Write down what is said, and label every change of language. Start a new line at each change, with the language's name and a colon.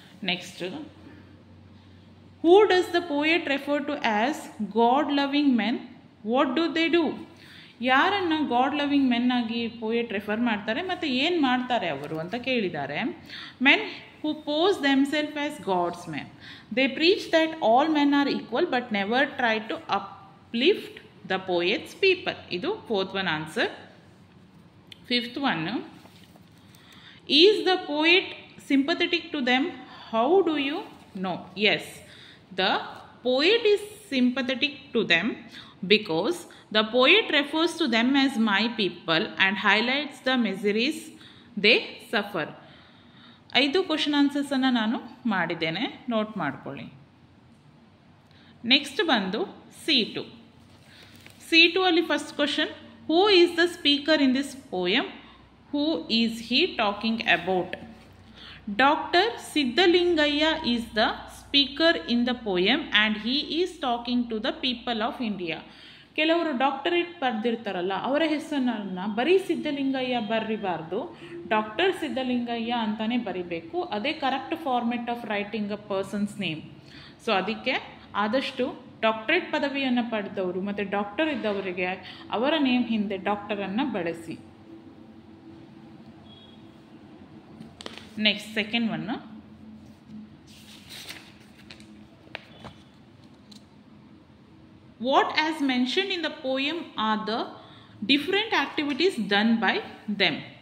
English: Next, who does the poet refer to as God loving men, what do they do?
Kannada: ಯಾರನ್ನು god loving men ಆಗಿ poet refer ಮಾಡ್ತಾರೆ ಮತ್ತು ಏನು ಮಾಡ್ತಾರೆ ಅವರು ಅಂತ ಕೇಳಿದ್ದಾರೆ.
English: Men who pose themselves as God's men. They preach that all men are equal but never try to uplift the poet's people. ಇದು 4th one answer. 5th one, is the poet sympathetic to them? How do you know? Yes, the poet is sympathetic to them because the poet refers to them as my people and highlights the miseries they suffer.
Kannada: 5 question ಆನ್ಸರ್ಸನ್ನು ನಾನು ಮಾಡಿದ್ದೇನೆ, note ಮಾಡ್ಕೊಳ್ಳಿ.
English: next
Kannada: ಬಂದು C2 ಅಲ್ಲಿ
English: First question, who is the speaker in this poem? Who is he talking about? Doctor Siddalingaiah is the speaker in the poem and he is talking to the people of India.
Kannada: ಕೆಲವರು doctorate ಪಡೆದಿರ್ತಾರಲ್ಲ, ಅವರ ಹೆಸರನ್ನು ಬರೀ Siddalingaiah ಬರೀಬಾರ್ದು, doctor Siddalingaiah ಅಂತಲೇ ಬರಿಬೇಕು. ಅದೇ
English: Correct format of writing a person's name.
Kannada: So ಅದಕ್ಕೆ ಆದಷ್ಟು doctorate ಪದವಿಯನ್ನು ಪಡೆದವರು ಮತ್ತು ಡಾಕ್ಟರ್ ಇದ್ದವರಿಗೆ ಅವರ ನೇಮ್ ಹಿಂದೆ ಡಾಕ್ಟರನ್ನು ಬಳಸಿ.
English: Next second one, what as mentioned in the poem are the different activities done by them?